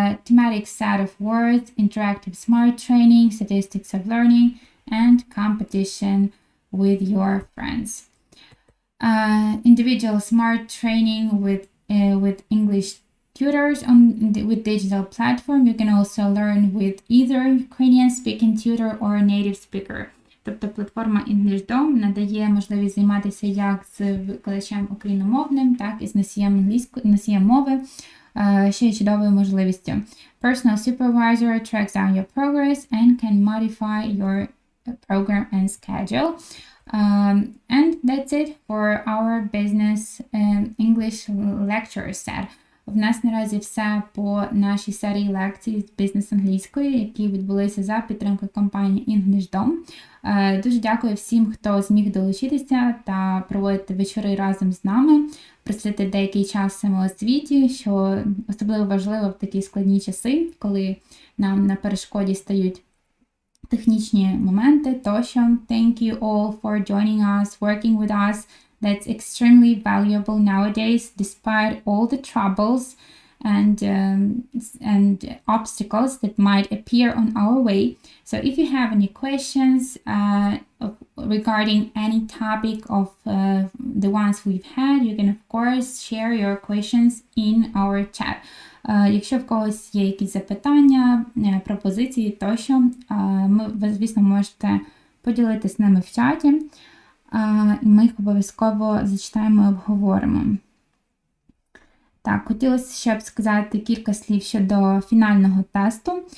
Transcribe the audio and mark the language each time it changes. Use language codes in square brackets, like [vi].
[en] Thematic set of words, interactive smart training, statistics of learning, and competition with your friends. Individual smart training with English tutors with digital platform. You can also learn with either Ukrainian speaking tutor or a native speaker. [uk] Тобто платформа Englishdom надає можливість займатися як з викладачем україномовним, так і з носієм мови. Ще є чудовою можливістю. [en] Personal supervisor tracks down your progress and can modify your program and schedule. And that's it for our business English lecture set. [uk] В нас наразі все по нашій серії лекцій з бізнес-англійської, які відбулися за підтримки компанії Englishdom. Дуже дякую всім, хто зміг долучитися та проводити вечори разом з нами, присвятити деякий час самоосвіті, що особливо важливо в такі складні часи, коли нам на перешкоді стають технічні моменти, тощо. [en] Thank you all for joining us, working with us. That's extremely valuable nowadays, despite all the troubles and obstacles that might appear on our way. So if you have any questions regarding any topic of the ones we've had, you can of course share your questions in our chat. [uk] Якщо в когось є якісь запитання, пропозиції тощо, ви, звісно, можете поділитися з ними в чаті. Ми їх обов'язково зачитаємо і обговоримо. Так, хотілося ще б сказати кілька слів щодо фінального тесту.